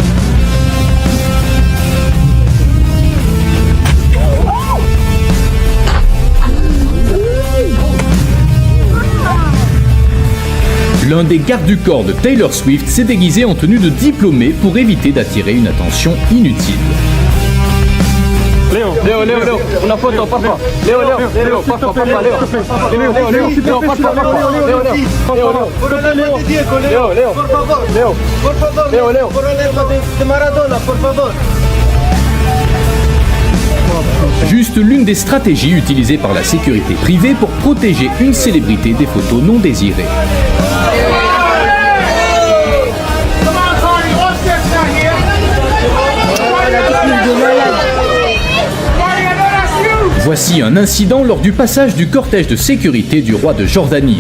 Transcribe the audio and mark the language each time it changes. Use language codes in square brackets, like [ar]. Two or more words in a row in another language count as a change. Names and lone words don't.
[fr] L'un des gardes du corps de Taylor Swift s'est déguisé en tenue de diplômé pour éviter d'attirer une attention inutile. [es] Léo, una foto, por favor. Léo, por favor, Léo. Léo, por favor, Léo, de Maradona, por favor. [fr] Juste l'une des stratégies utilisées par la sécurité privée pour protéger une célébrité des photos non désirées. Voici un incident lors du passage du cortège de sécurité du roi de Jordanie.